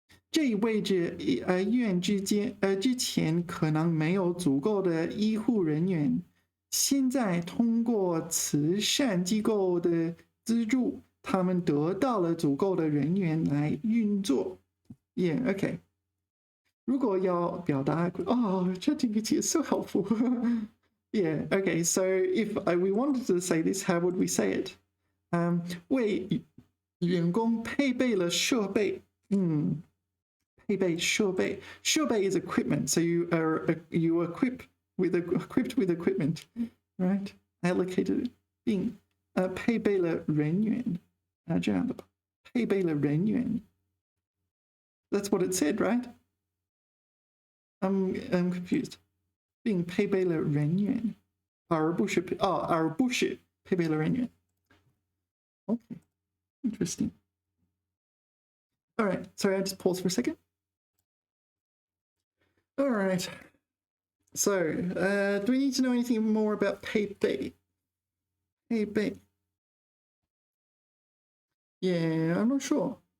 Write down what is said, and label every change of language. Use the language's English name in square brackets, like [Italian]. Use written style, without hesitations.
[Chinese] 这意味着医院之前可能没有足够的医护人员，现在通过慈善机构的资助，他们得到了足够的人员来运作。 [English] Yeah, okay. 如果要表达 ChatGPT is so helpful. Yeah, okay. So if we wanted to say this, how would we say it? [Chinese] 为员工配备了设备。配备设备。 [English] 设备 is equipment, so you equipped with equipment, right? [Chinese] Allocated 并配备了人员这样的吧。配备了人员。 [English] That's what it said, right? I'm confused. [Chinese] 并配备了人员，而不是配备了人员。 [English] Okay, interesting. All right, sorry, I just paused for a second. All right. So, do we need to know anything more about 配备? [Chinese] 配备. [English] Yeah, I'm not sure.